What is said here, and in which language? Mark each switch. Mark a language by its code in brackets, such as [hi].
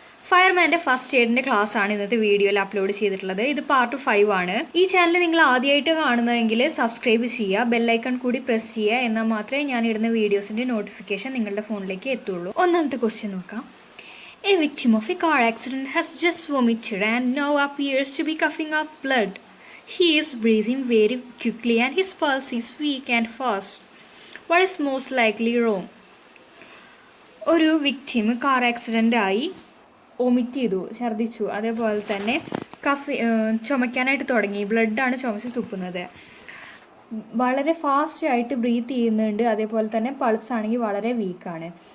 [ml] ഫയർമാൻ്റെ first എയ്ഡിൻ്റെ class ആണ് ഇന്നത്തെ വീഡിയോയിൽ അപ്ലോഡ് ചെയ്തിട്ടുള്ളത്. ഇത് പാർട്ട് 5 ആണ്. ഈ ചാനൽ നിങ്ങൾ ആദ്യമായിട്ട് കാണുന്നതെങ്കിൽ സബ്സ്ക്രൈബ് ചെയ്യുക, ബെല്ലൈക്കൺ കൂടി പ്രസ് ചെയ്യുക, എന്നാൽ മാത്രമേ ഞാൻ ഇടുന്ന വീഡിയോസിൻ്റെ നോട്ടിഫിക്കേഷൻ നിങ്ങളുടെ ഫോണിലേക്ക് എത്തുള്ളൂ. ഒന്നാമത്തെ ക്വസ്റ്റ്യൻ നോക്കാം. [en] A victim of a car accident has just vomited and now appears to be coughing up blood. He is breathing very quickly and his pulse is weak and fast. What is most likely wrong? [ml] ഒരു victim car accident ആയി vomit ചെയ്തു, ഛർദ്ദിച്ചു, അതേപോലെ തന്നെ ചുമയ്ക്കാനായിട്ട് തുടങ്ങി, ബ്ലഡാണ് ചുമച്ച് തുപ്പുന്നത്, വളരെ ഫാസ്റ്റായിട്ട് breath ചെയ്യുന്നുണ്ട്, അതേപോലെ തന്നെ പൾസ് ആണെങ്കിൽ വളരെ വീക്കാണ്.